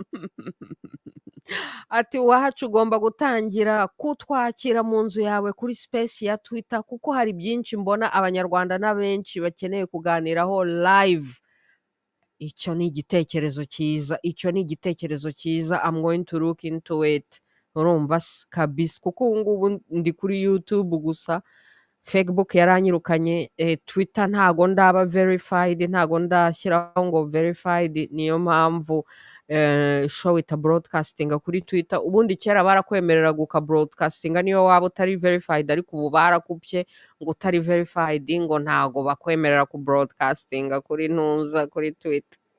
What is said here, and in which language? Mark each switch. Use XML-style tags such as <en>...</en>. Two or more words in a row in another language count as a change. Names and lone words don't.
<rw>ati Uwacu ugomba gutangira kutwakira mu nzu yawe kuri space ya Twitter kuko hari byinshi mbona abanyarwanda n'abenshi bakeneye kuganiraho live icyo ni igitekerezo cyiza</rw> <en>I'm going to look into it</en> <rw>urumva kabisa kuko ubu ngubu ndi kuri YouTube gusa Facebook yaranyirukanye Twitter ntago ndaba verified ntago ndashyiraho ngo verified niyo mpamvu</rw> <en>show it broadcasting</en> <rw>kuri Twitter ubundi kera barakwemerera guka broadcasting niyo waba utari verified ariko ubu barakupye ngo utari verified ngo ntago bakwemerera ku broadcasting kuri ntuza kuri Twitter</rw>